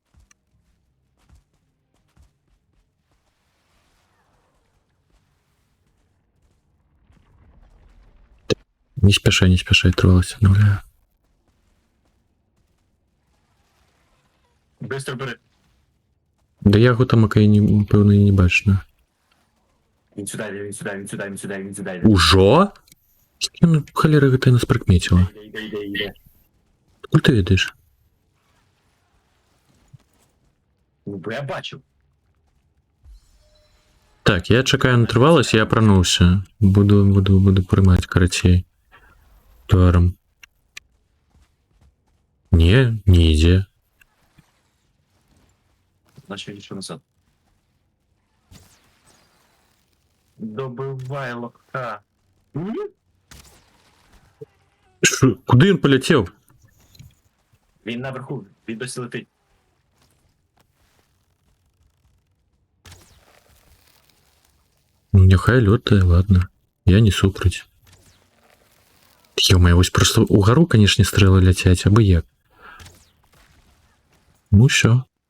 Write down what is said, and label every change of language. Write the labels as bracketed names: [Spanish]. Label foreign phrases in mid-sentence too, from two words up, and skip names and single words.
[Belarusian] Не спяшай, трываласці аднаўляю. [Russian] Быстро бери. [Belarusian] Да яго там ака і пэўна і не бачна. [Ukrainian] Він сюди. [Belarusian] Ужо? Ну, халера гэта нас прыкмеціла. [Ukrainian] Іде. [Belarusian] Куль ты ведаеш? [Ukrainian] Ну, бо я бачив. [Belarusian] Так, я чакаю на трываласць, я апрануўся. Буду прымаць карацей. Тварам. Не ідзе. [Ukrainian] Значить, відійшов назад. Добивай лоха. Куди він полетів? Він наверху, він досі летить. Ну, [Belarusian] няхай лётае, ладно. Я не супраць. Ё-моё, вось просто угару, канешне, стрэлы ляцяць, абы як. [Russian] Ну, всё.